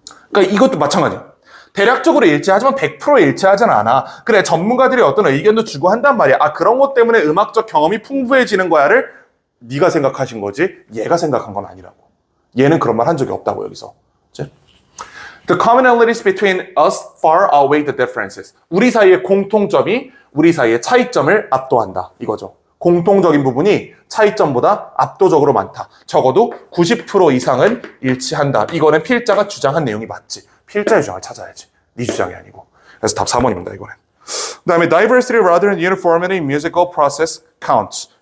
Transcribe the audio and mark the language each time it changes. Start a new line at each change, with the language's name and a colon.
Korean: 그러니까 이것도 마찬가지야. 대략적으로 일치하지만 100% 일치하진 않아. 그래, 전문가들이 어떤 의견도 주고 한단 말이야. 그런 것 때문에 음악적 경험이 풍부해지는 거야를 네가 생각하신 거지 얘가 생각한 건 아니라고. 얘는 그런 말 한 적이 없다고 여기서. 그치?
English: The commonalities between us far outweigh the differences.
Korean: 우리 사이의 공통점이 우리 사이의 차이점을 압도한다. 이거죠. 공통적인 부분이 차이점보다 압도적으로 많다. 적어도 90% 이상은 일치한다. 이거는 필자가 주장한 내용이 맞지. 필자의 주장을 찾아야지. 네 주장이 아니고. 그래서 답 4번입니다. 이거는. 그 다음에
English: diversity rather than uniformity in musical process counts.